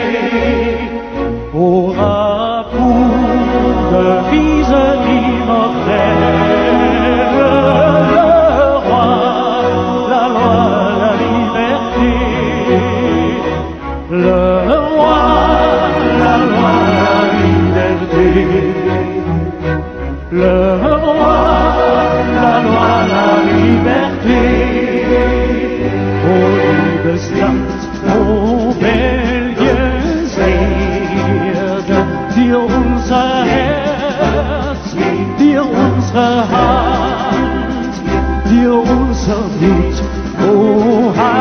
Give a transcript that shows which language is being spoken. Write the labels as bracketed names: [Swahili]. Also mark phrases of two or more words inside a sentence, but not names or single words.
[French] Aura pour devise immortelle le roi, la loi, la liberté. Le roi, la loi, la liberté. Le roi, la loi, la liberté. [German] Oh, liebes Land, oh, Belgiens Erde, dir unser Herz, dir unsere Hand, dir unser Blut, oh